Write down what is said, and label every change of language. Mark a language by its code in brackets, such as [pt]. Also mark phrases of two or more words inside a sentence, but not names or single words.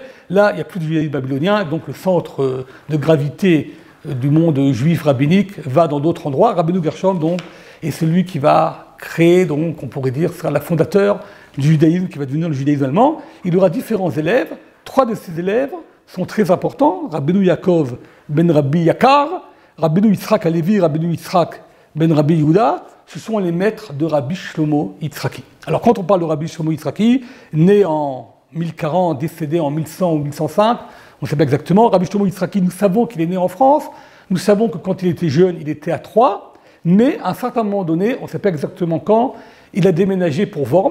[fr] Là, il n'y a plus de judaïsme babylonien, donc le centre de gravité du monde juif rabbinique va dans d'autres endroits. Rabbeinu Gershom, donc, est celui qui va créer, donc, on pourrait dire, sera le fondateur du judaïsme qui va devenir le judaïsme allemand. Il aura différents élèves. 3 de ces élèves sont très importants. Rabbeinu Yaakov ben Rabbi Yakar, Rabbeinu Yitzhak Halevi, Rabbeinu Yitzhak ben Rabbi Yehuda. Ce sont les maîtres de Rabbi Shlomo Yitzhaki. Alors quand on parle de Rabbi Shlomo Yitzhaki, né en 1040, décédé en 1100 ou 1105, on ne sait pas exactement. Rabbi Shlomo Yitzhaki, nous savons qu'il est né en France. Nous savons que quand il était jeune, il était à Troyes. Mais à un certain moment donné, on ne sait pas exactement quand, il a déménagé pour Worms.